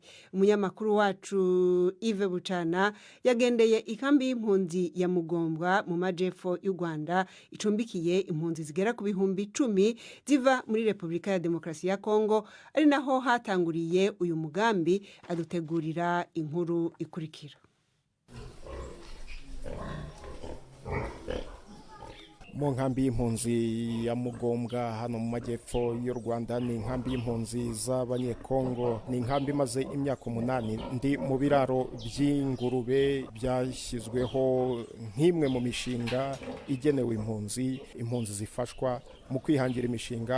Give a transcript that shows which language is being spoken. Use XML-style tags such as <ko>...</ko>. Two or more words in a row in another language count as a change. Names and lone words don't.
<rw>Umunyamakuru wacu Yves Bucana yagendeye ikambi y'impunzi ya Mugombwa mu majepfo y'u Rwanda icumbikiye impunzi zigera ku bihumbi 10 ziva muri Repubulika ya Demokarasi ya Kongo, ari naho hatanguriye uyu mugambi. Adutegurira inkuru ikurikira. mu nkambi y'impunzi ya Mugombwa hano mu majyepfo y'u Rwanda. Ni inkambi y'impunzi z'abanyekongo, ni inkambi imaze imyaka 8. Ndi mu biraro by'ingurube byashyizweho nk'imwe mu mishinga igenewe impunzi zifashwa mu kwihangira imishinga.</rw>